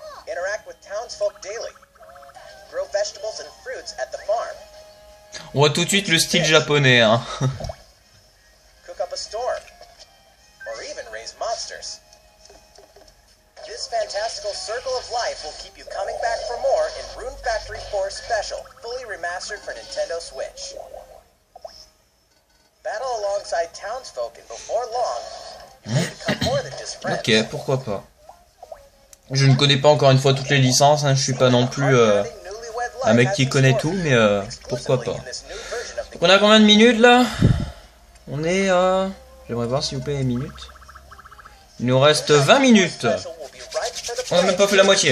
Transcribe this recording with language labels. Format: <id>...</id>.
<en>Interact with townsfolk daily. Grow vegetables and fruits at the farm.</en> <fr>On voit tout de suite le style japonais, hein.</fr> <en>Cook up a storm, or even raise monsters. This fantastical circle of life will keep you coming back for more in Rune Factory 4 Special, fully remastered for Nintendo Switch. Battle alongside townsfolk and before long, you may become more than just friends.</en> <fr>Ok, pourquoi pas. Je ne connais pas encore une fois toutes les licences, hein, je suis pas non plus un mec qui connaît tout, mais pourquoi pas. Donc on a combien de minutes là? On est à... J'aimerais voir s'il vous plaît les minutes. Il nous reste 20 minutes. On n'a même pas fait la moitié.</fr>